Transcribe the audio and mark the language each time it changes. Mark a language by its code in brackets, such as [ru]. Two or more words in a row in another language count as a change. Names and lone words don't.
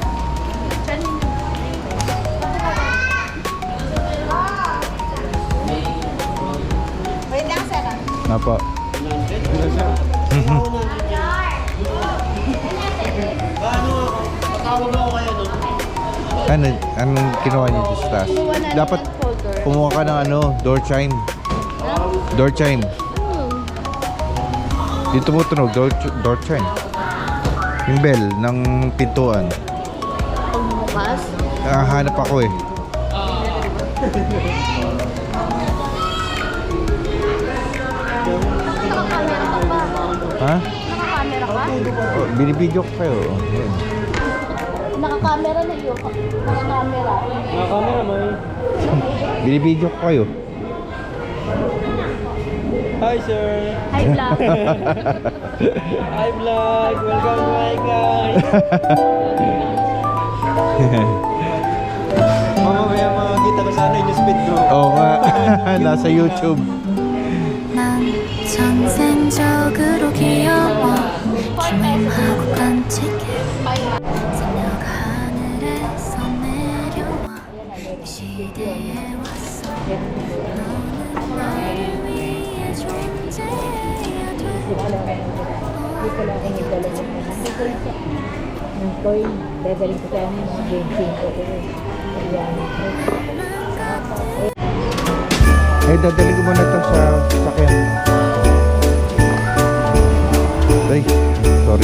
[tl] Wait lang, sir. Nga po. Wala siya. Anong kinuha niyo dito sa taas? Dapat kumuha ka ng [en] door chime. Door chime. [tl] Dito mo tunog, [en] door chime. [tl] Yung bell ng pintuan. Pagbukas? Hanap ako eh. Nakakamera ka pa. Ha? Nakakamera ka? Oh, binibidyo ko kayo. Ayan. Nakakamera na yun. Nakakamera. Nakakamera mo eh. Binibidyo ko kayo. [en] Hi Sir! Hi, vlog. Hi vlog! Welcome to my guys! [tl] Mamaya makakita ko sana yung speed ko. Oo nga. Nasa YouTube. [ko] 난 전생적으로 귀여워 기만하고 깜찍해 새벽 하늘에서 내려와 이 시대에 왔어 너는 나를 위해 존재해야 돼 [tl] Koy, dadalhin ko tayo ng mga game ko. Ayan. Dadali ko muna ito sa sakyan. Ay, sorry.